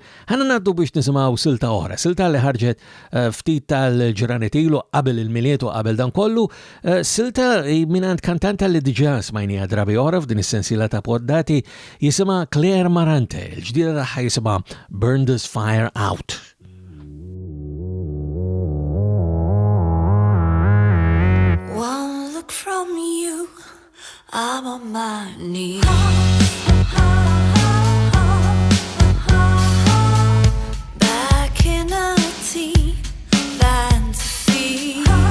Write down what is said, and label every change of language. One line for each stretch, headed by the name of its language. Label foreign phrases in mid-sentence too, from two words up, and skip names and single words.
Maltese: Ħanna ngħaddu biex nisimgħu silta oħra, silta li ħarġet ftit tal-ġranet ilu qabel il-miliet u qabel dan kollu, silta minant kantanta li diġà smajnija drabi oħra f'din is-sensiela ta' poddati jisimha Claire Marante, il-ġdida tagħha jisimha Burn This Fire Out.
English: One look from you, I'm on my knees. Back in a teen fantasy.